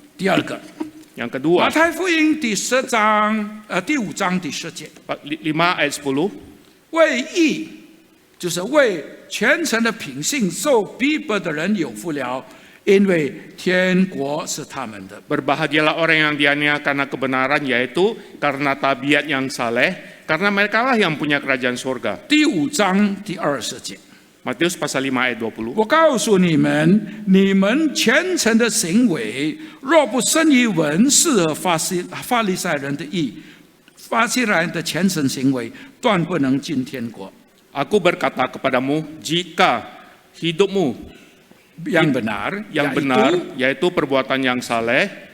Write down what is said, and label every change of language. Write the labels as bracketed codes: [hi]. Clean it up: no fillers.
[zh] 第二个， [id] Yang [zh] 马 [id] kedua, [zh] 太福音第5章第10节， [id] 5 ayat 10. [zh] 为义就是为虔诚的品性受逼迫的人有福了，因为天国是他们的。 [id] Berbahagialah orang yang dianiaya karena kebenaran, yaitu karena tabiat yang saleh, karena mereka lah yang punya kerajaan surga. [zh] 第5章第20节。 [id] Matius pasal 5 ayat 20. [zh] 我告诉你们，你们虔诚的行为，若不胜于文士和法利赛人的义，法利赛人的虔诚行为，断不能进天国。 [id] Aku berkata kepadamu, jika hidupmu yang benar, yang benar, yaitu perbuatan yang saleh,